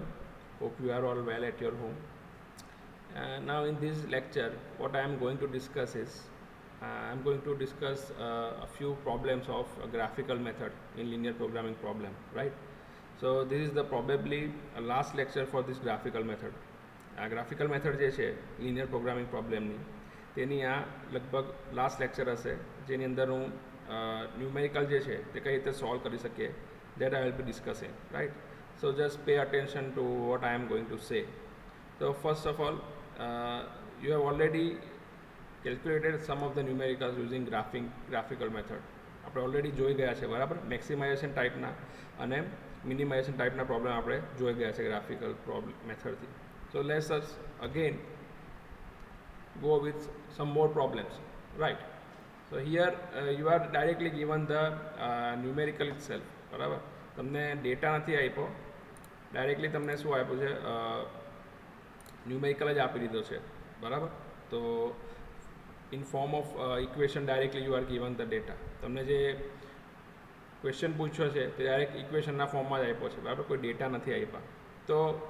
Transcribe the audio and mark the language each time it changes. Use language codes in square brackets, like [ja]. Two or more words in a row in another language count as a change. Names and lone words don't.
[en] Hope you are all well at your home. Now, in this lecture, what I am going to discuss is I am going to discuss a few problems of a graphical method in linear programming problem, right? So, this is the probably last lecture for this graphical method. [gu] આ [en] graphical method [gu] જે છે [en] linear programming problemની [gu] તેની આ લગભગ [en] last lecture [gu] હશે જેની અંદર હું ન્યુમેરિકલ જે છે તે કઈ રીતે સોલ્વ કરી શકીએ [en] that I will be discussing, right? So just pay attention to what I am going to say. So first of all, you have already calculated some of the numericals using graphical method. [gu] આપણે ઓલરેડી જોઈ ગયા છે બરાબર મેક્સિમાઇઝેશન ટાઈપના અને મિનિમાઇઝેશન ટાઈપના પ્રોબ્લેમ આપણે જોઈ ગયા છે ગ્રાફિકલ મેથડથી. [en] So let's us again go with some more problems, right? So here you are directly given the numerical itself, [gu] બરાબર તમને ડેટા નથી આપ્યો ડાયરેક્ટલી તમને શું આપ્યું છે ન્યુમેરિકલ જ આપી દીધો છે બરાબર તો [en] in form of equation directly you are given the data [gu] તમને જે ક્વેશ્ચન પૂછ્યો છે તે [en] direct equationના [gu] ફોર્મમાં જ આપ્યો છે બરાબર કોઈ ડેટા નથી આપ્યા તો